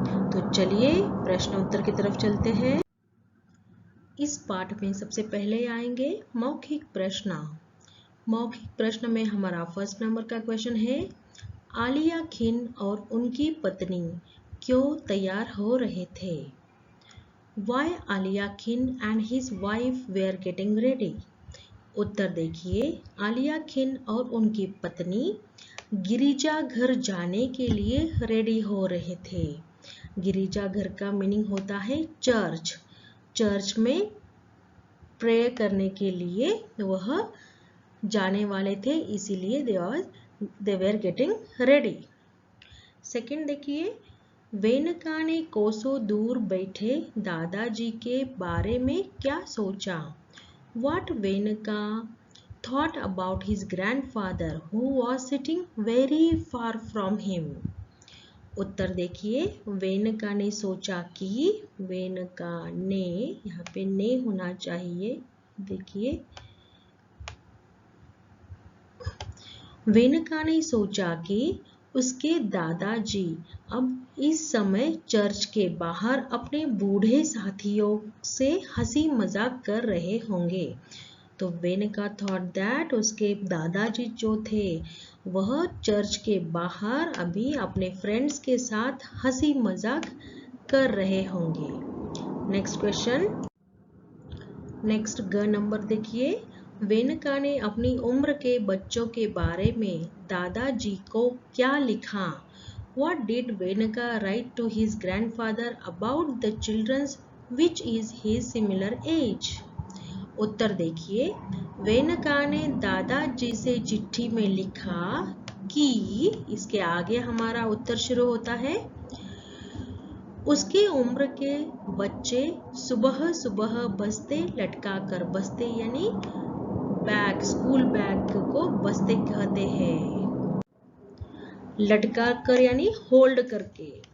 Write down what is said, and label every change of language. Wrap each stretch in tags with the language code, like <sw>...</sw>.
<hi>तो चलिए प्रश्न उत्तर की तरफ चलते हैं। इस पाठ में सबसे पहले आएंगे मौखिक प्रश्न। मौखिक प्रश्न में हमारा फर्स्ट नंबर का क्वेश्चन है, आलिया खिन और उनकी पत्नी क्यों तैयार हो रहे थे?</hi> <en>Why Aliya Khin and his wife were getting ready?</en> <hi>उत्तर देखिए, आलिया खिन और उनकी पत्नी गिरिजाघर जाने के लिए रेडी हो रहे थे। गिरिजाघर का मीनिंग होता है चर्च। चर्च में प्रे करने के लिए वह जाने वाले थे, इसीलिए</hi> <en>They were getting ready.</en> <hi>सेकंड देखिए, वेनका ने कोसों दूर बैठे दादाजी के बारे में क्या सोचा?</hi> <en>What Vanka thought about his grandfather who was sitting very far from him?</en> <hi>उत्तर देखिए, वेनका ने सोचा कि, वेनका ने, यहाँ पे ने होना चाहिए, देखिए वेनका ने सोचा कि उसके दादाजी अब इस समय चर्च के बाहर अपने बूढ़े साथियों से हंसी मजाक कर रहे होंगे। तो</hi> <en>Vanka thought that</en> <hi>उसके दादाजी जो थे वह चर्च के बाहर अभी अपने फ्रेंड्स के साथ हंसी मजाक कर रहे होंगे। नेक्स्ट क्वेश्चन, नेक्स्ट ग नंबर देखिए, वेनका ने अपनी उम्र के बच्चों के बारे में दादाजी को क्या लिखा?</hi> <en>What did Vanka write to his grandfather about the children which is his similar age?</en> <hi>उत्तर देखिए, वेनका ने दादाजी से चिट्ठी में लिखा कि, इसके आगे हमारा उत्तर शुरू होता है, उसकी उम्र के बच्चे सुबह सुबह बस्ते लटका कर, बस्ते यानी बैग, स्कूल बैग को बस्ते कहते हैं, लटका कर यानी होल्ड करके।</hi>